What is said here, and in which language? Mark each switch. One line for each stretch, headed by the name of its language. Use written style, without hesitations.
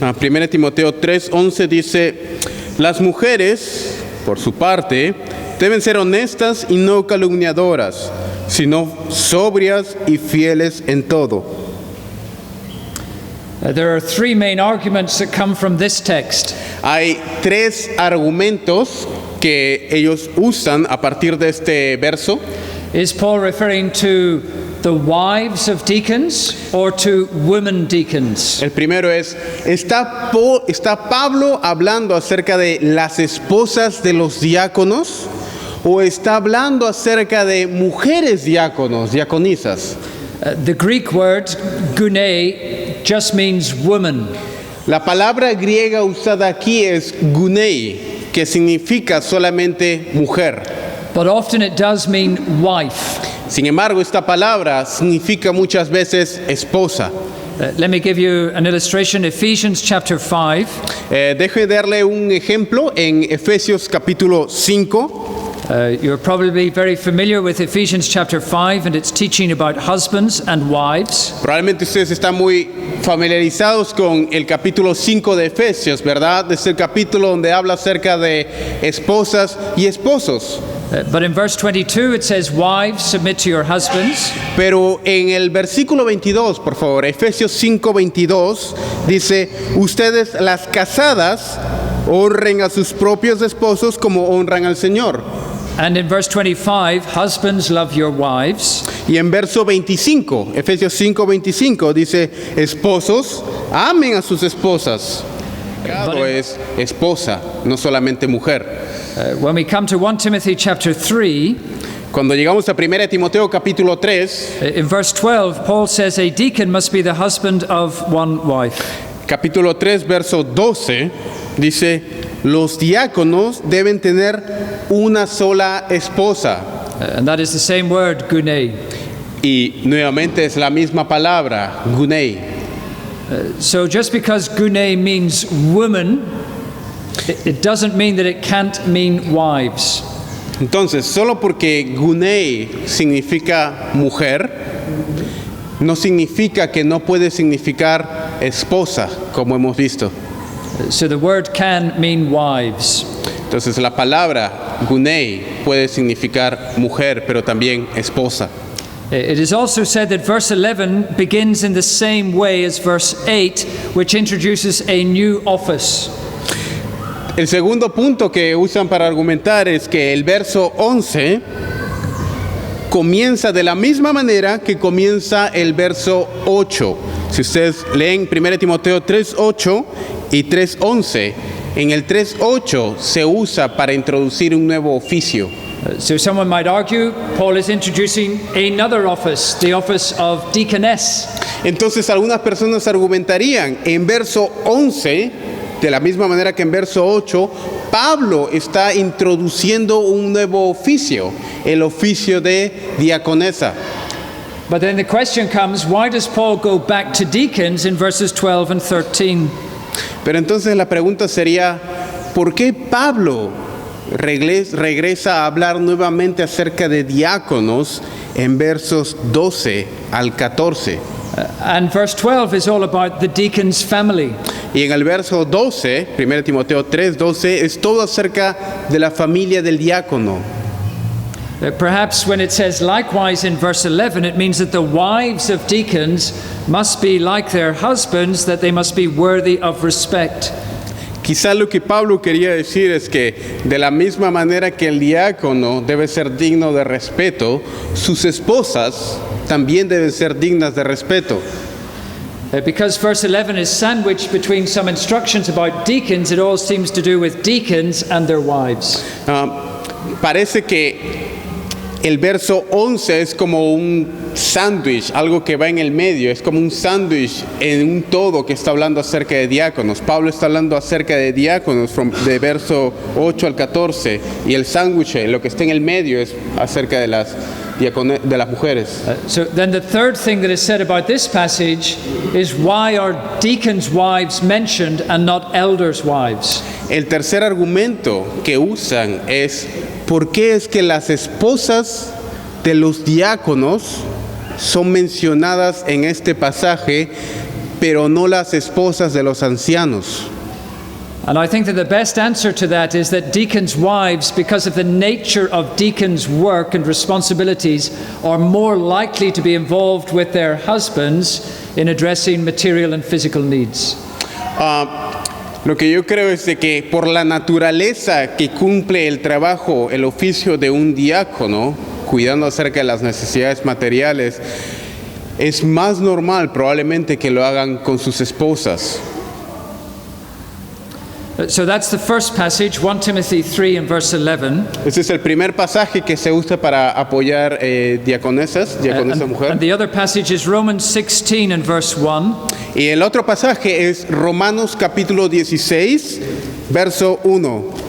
Spanish: 1 Timoteo 3, 11 dice, las mujeres, por su parte, deben ser honestas y no calumniadoras, sino sobrias y fieles en todo.
English: There are three main arguments that come from this text.
Spanish: Hay tres argumentos que ellos usan a partir de este verso.
English: Is Paul referring to the wives of deacons or to women deacons?
Spanish: El primero es, ¿está Pablo hablando acerca de las esposas de los diáconos o está hablando acerca de mujeres diáconos, diaconisas?
English: The Greek word gune just means woman.
Spanish: La palabra griega usada aquí es gunei, que significa solamente mujer.
English: But often it does mean wife.
Spanish: Sin embargo, esta palabra significa muchas veces esposa.
English: Let me give you an illustration. Ephesians chapter 5.
Spanish: Deje darle un ejemplo en Efesios capítulo 5.
English: You're probably very familiar with Ephesians chapter 5 and its teaching about husbands and wives.
Spanish: Probablemente ustedes están muy familiarizados con el capítulo 5 de Efesios, ¿verdad? Es el capítulo donde habla acerca de esposas y esposos.
English: But in verse 22 it says, wives, submit to your husbands.
Spanish: Pero en el versículo 22, por favor, Efesios 5:22, dice, ustedes las casadas honren a sus propios esposos como honran al Señor.
English: And in verse 25, husbands, love your wives.
Spanish: Y en verso 25, Efesios 5:25, dice, esposos, amen a sus esposas. Pecado es esposa, no solamente mujer.
English: When we come to 1 Timothy chapter 3,
Spanish: Cuando llegamos a 1 Timoteo capítulo 3,
English: in verse 12, Paul says a deacon must be the husband of one wife.
Spanish: capítulo 3, verso 12, dice, los diáconos deben tener una sola esposa.
English: And that is the same word, gune.
Spanish: Y nuevamente es la misma palabra, gunei.
English: So just because gune means woman, it doesn't mean that it can't mean wives.
Spanish: Entonces, solo porque gunei significa mujer, no significa que no puede significar esposa, como hemos visto.
English: So the word can mean wives.
Spanish: Entonces, la palabra gunei puede significar mujer, pero también esposa.
English: It is also said that verse 11 begins in the same way as verse 8, which introduces a new office.
Spanish: El segundo punto que usan para argumentar es que el verso 11 comienza de la misma manera que comienza el verso 8. Si ustedes leen 1 Timoteo 3:8 y 3:11, en el 3:8 se usa para introducir un nuevo oficio.
English: So someone might argue Paul is introducing another office, the office of deaconess.
Spanish: Entonces algunas personas argumentarían en verso 11, de la misma manera que en verso 8, Pablo está introduciendo un nuevo oficio, el oficio de diaconesa.
English: But then the question comes, why does Paul go back to deacons in verses 12 and 13?
Spanish: Pero entonces la pregunta sería, ¿por qué Pablo regresa a hablar nuevamente acerca de diáconos en versos 12 al 14?
English: And verse 12 is all about the deacon's family.
Spanish: Y en el verso 12, 1 Timoteo 3:12, es todo acerca de la familia del diácono.
English: Perhaps when it says likewise in verse 11, it means that the wives of deacons must be like their husbands, that they must be worthy of respect.
Spanish: Quizá lo que Pablo quería decir es que de la misma manera que el diácono debe ser digno de respeto, sus esposas también deben ser dignas de respeto.
English: Because verse 11 is sandwiched between some instructions about deacons, it all seems to do with deacons and their wives.
Spanish: Parece que el verso 11 es como un sándwich, algo que va en el medio, es como un sándwich en un todo que está hablando acerca de diáconos. Pablo está hablando acerca de diáconos de verso 8 al 14, y el sándwich, lo que está en el medio, es acerca de las mujeres.
English: So then the third thing that is said about this passage is why are deacons' wives mentioned and not elders' wives?
Spanish: El tercer argumento que usan es ¿por qué es que las esposas de los diáconos son mencionadas en este pasaje, pero no las esposas de los ancianos?
English: And I think that the best answer to that is that deacons' wives, because of the nature of deacons' work and responsibilities, are more likely to be involved with their husbands in addressing material and physical needs.
Spanish: Lo que yo creo es de que por la naturaleza que cumple el trabajo, el oficio de un diácono, cuidando acerca de las necesidades materiales, es más normal probablemente que lo hagan con sus esposas.
English: So that's the first passage, 1 Timothy 3 and verse 11.
Spanish: Este es el primer pasaje que se usa para apoyar diaconesa mujer.
English: And the other passage is Romans 16 and verse 1.
Spanish: Y el otro pasaje es Romanos capítulo 16, verso 1.